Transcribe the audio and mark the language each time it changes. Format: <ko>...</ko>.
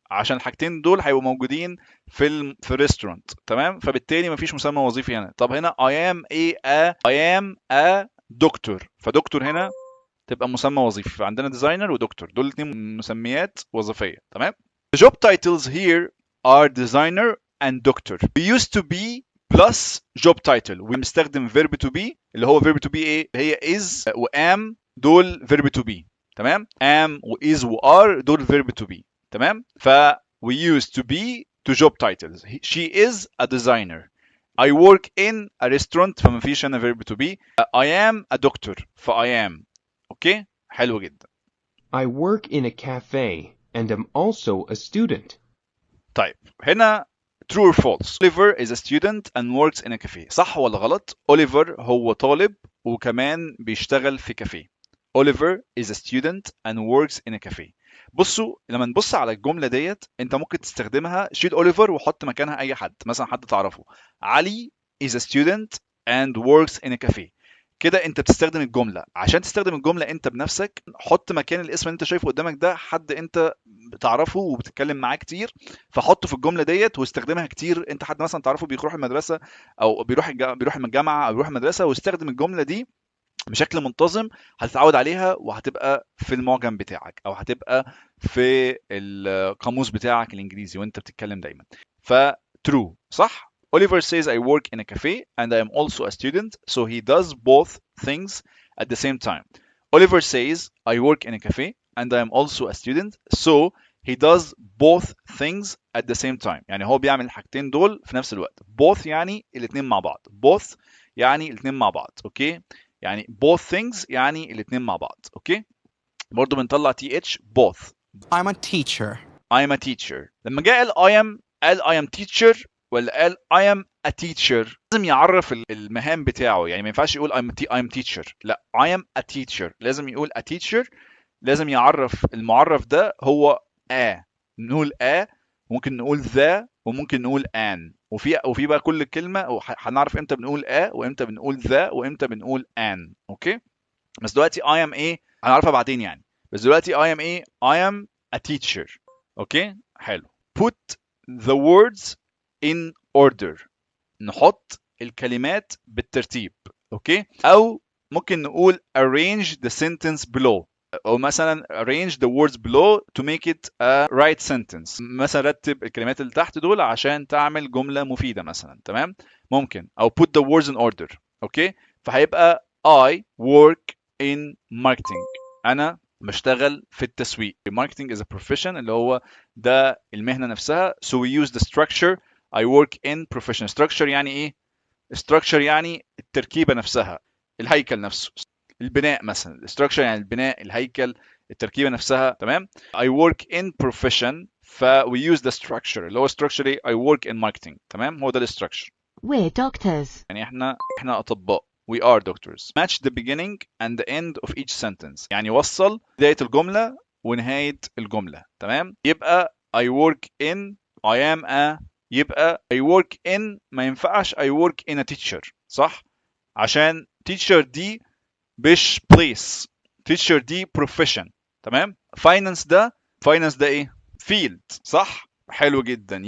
<ar>عشان الحاجتين دول هيبقوا موجودين في الريستورانت، تمام؟ فبالتالي مفيش مسمى وظيفي هنا. طب هنا</ar> <en>I am a doctor،</en> <ar>فدكتور هنا تبقى مسمى وظيفي. فعندنا ديزاينر ودكتور، دول الاثنين مسميات وظيفيه، تمام؟</ar> <en>The job titles here are designer and doctor. We used to be plus job title.</en> <ar>وبنستخدم</ar> <en>verb to be</en> <ar>اللي هو</ar> <en>verb to be</en> <ar>ايه؟ هي</ar> <en>is و am، دول verb to be، تمام؟ am و is و are دول verb to be، تمام؟ ف we used to be to job titles. She is a designer. I work in a restaurant،</en> <ar>فما فيش هنا</ar> <en>verb to be. I am a doctor، ف I am.</en> <ar>اوكي؟ حلو جدا.</ar> <en>I work in a cafe and am also a student.</en> <ar>طيب هنا</ar> <en>true or false. Oliver is a student and works in a cafe.</en> <ar>صح ولا غلط؟ Oliver هو طالب وكمان بيشتغل في كافيه.</ar> <en>Oliver is a student and works in a cafe.</en> <ar>بصوا لما نبص على الجملة ديت انت ممكن تستخدمها، شيل Oliver وحط مكانها اي حد، مثلا حد تعرفه.</ar> <en>Ali is a student and works in a cafe.</en> <ar>كده انت بتستخدم الجمله. عشان تستخدم الجمله انت بنفسك، حط مكان الاسم اللي انت شايفه قدامك ده حد انت بتعرفه وبتتكلم معاه كتير، فحطه في الجمله ديت واستخدمها كتير. انت حد مثلا تعرفه بيروح المدرسه او بيروح الجامعه او بيروح المدرسه، واستخدم الجمله دي بشكل منتظم، هتتعود عليها وهتبقى في المعجم بتاعك او هتبقى في القاموس بتاعك الانجليزي وانت بتتكلم دايما. ف true، صح.</ar> <en>Oliver says I work in a cafe and I am also a student, so he does both things at the same time. Oliver says I work in a cafe and I am also a student, so he does both things at the same time.</en> <ar>يعني هو بيعمل الحاجتين دول في نفس الوقت.</ar> <en>Both</en> <ar>يعني الاثنين مع بعض. Both يعني الاثنين مع بعض، اوكي؟ يعني</ar> <en>both things</en> <ar>يعني الاثنين مع بعض، اوكي؟ برضه بنطلع th both.</ar> <en>I'm a teacher. I'm a teacher.</en> <ar>لما جاء قال</ar> <en>I am teacher</en> <ar>ولا قال</ar> <en>I am a teacher؟</en> <ar>لازم يعرف المهام بتاعه، يعني ما ينفعش يقول</ar> <en>I'm teacher،</en> <ar>لا I am</ar> <en>a teacher،</en> <ar>لازم يقول a teacher، لازم يعرف المعرف ده هو a. نقول a، ممكن نقول the، وممكن نقول an، وفي بقى كل كلمة هنعرف امتى بنقول a وامتى بنقول the وامتى بنقول an، اوكي؟ بس دلوقتي</ar> <en>I am</en> <ar>ايه؟ هنعرفها بعدين يعني. بس دلوقتي</ar> <en>I am ايه؟ I am a teacher،</en> <ar>اوكي؟ حلو.</ar> <en>Put the words in order.</en> <ar>نحط الكلمات بالترتيب، اوكي؟</ar> <en>او ممكن نقول arrange the sentence below، او مثلا arrange the words below to make it a right sentence.</en> <ar>مثلا رتب الكلمات اللي تحت دول عشان تعمل جملة مفيدة مثلا، تمام؟ ممكن.</ar> <en>او put the words in order،</en> <ar>اوكي؟ فهيبقى</ar> <en>I work in marketing.</en> <ar>انا بشتغل في التسويق.</ar> <en>marketing is a profession،</en> <ar>اللي هو ده المهنة نفسها.</ar> <en>so we use the structure I work in profession.</en> <ar>structure يعني ايه؟ structure يعني التركيبة نفسها، الهيكل نفسه، البناء مثلا.</ar> <en>structure</en> <ar>يعني البناء، الهيكل، التركيبة نفسها، تمام؟</ar> <en>I work in profession، ف we use the structure اللي هو structure ايه؟ I work in marketing، تمام؟ هو ده structure. We're doctors.</en> <ar>يعني احنا أطباء.</ar> <en>We are doctors. Match the beginning and the end of each sentence.</en> <ar>يعني وصل بداية الجملة ونهاية الجملة، تمام؟ يبقى I work in I am a، يبقى I work in ما ينفعش</ar> <en>I work in a teacher،</en> <ar>صح؟ عشان teacher دي مش place، teacher دي profession، تمام؟ finance ده ايه؟ field، صح؟ حلو جدا.</ar>